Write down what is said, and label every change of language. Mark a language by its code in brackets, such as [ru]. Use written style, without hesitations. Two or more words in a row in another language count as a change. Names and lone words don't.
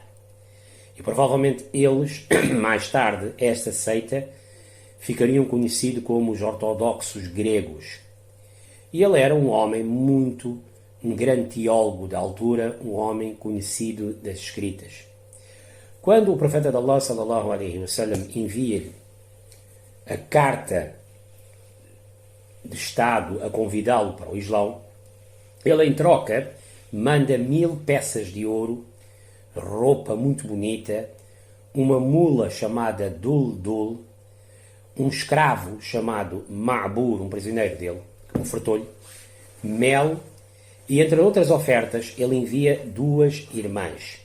[pt] E provavelmente eles, mais tarde, esta seita, ficariam conhecidos como os ortodoxos gregos. E ele era um homem um grande teólogo da altura, um homem conhecido das escritas. Quando o profeta de Allah, [ar] صلى الله عليه وسلم, [pt] envia-lhe a carta de Estado a convidá-lo para o Islão, ele, em troca, manda 1000 peças de ouro, roupa muito bonita, uma mula chamada Dul-Dul, um escravo chamado Ma'bur, um prisioneiro dele, que ofertou-lhe, mel, e entre outras ofertas ele envia 2 irmãs.